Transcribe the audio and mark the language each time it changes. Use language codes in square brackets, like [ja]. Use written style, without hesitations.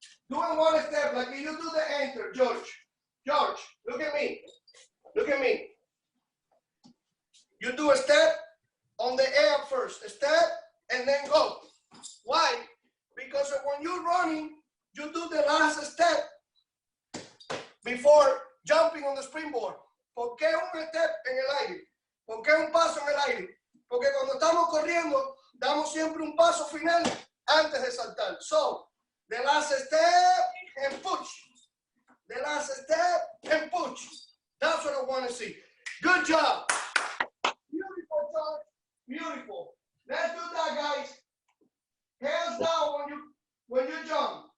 [en] Doing one step like you do the enter, George. George, look at me. Look at me. You do a step on the air first. A step and then go. Why? Because when you're running, you do the last step before jumping on the springboard. [es] ¿Por qué un step en el aire? ¿Por qué un paso en el aire? Porque cuando estamos corriendo, damos siempre un paso final antes de saltar. [en] So, the last step and push. The last step and push. That's what I want to see. Good job. Beautiful, George. Beautiful. Let's do that, guys. Hands down when you jump.